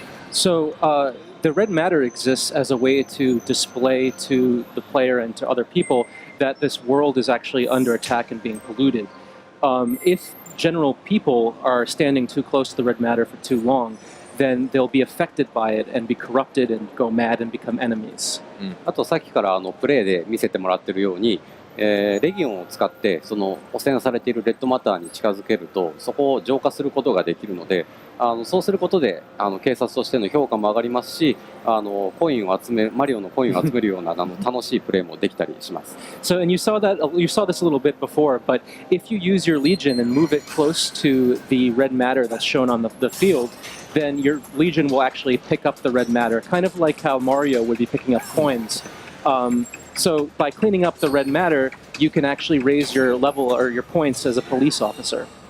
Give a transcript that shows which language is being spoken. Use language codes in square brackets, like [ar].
[en] So the red matter exists as a way to display to the player and to other people that this world is actually under attack and being polluted. If general people are standing too close to the red matter for too long, then they'll be affected by it and be corrupted and go mad and become enemies. [ja] あとさっきからプレイで見せてもらってるように、レギオンを使ってその汚染されているレッドマターに近づけるとそこを浄化することができるので、そうすることで警察としての評価も上がりますし、マリオのコインを集めるような楽しいプレイもできたりします。 [en] So, and you saw this a little bit before, but if you use your Legion and move it close to the red matter that's shown on the field, then your Legion will actually pick up the red matter, kind of like how Mario would be picking up coins. So by cleaning up the red matter, you can actually raise your level or your points as a police officer.